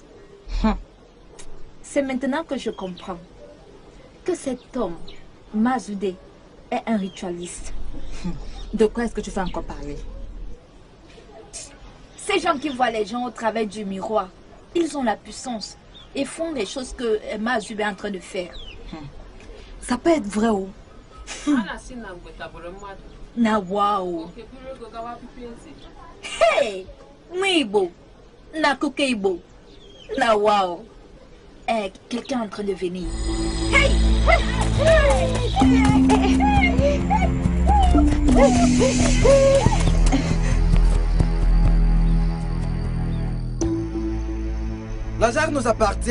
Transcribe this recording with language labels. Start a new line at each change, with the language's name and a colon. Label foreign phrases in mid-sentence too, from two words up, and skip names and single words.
French: C'est maintenant que je comprends que cet homme, Mazude, est un ritualiste. De quoi est-ce que tu veux encore parler? Ces gens qui voient les gens au travers du miroir, ils ont la puissance et font les choses que Mazude est en train de faire. Ça peut être vrai ou? Na wow. Hey! Mwibo! Na kokeibo! Na wow! Eh, quelqu'un est en train de venir. Hey! La jarre nous appartient.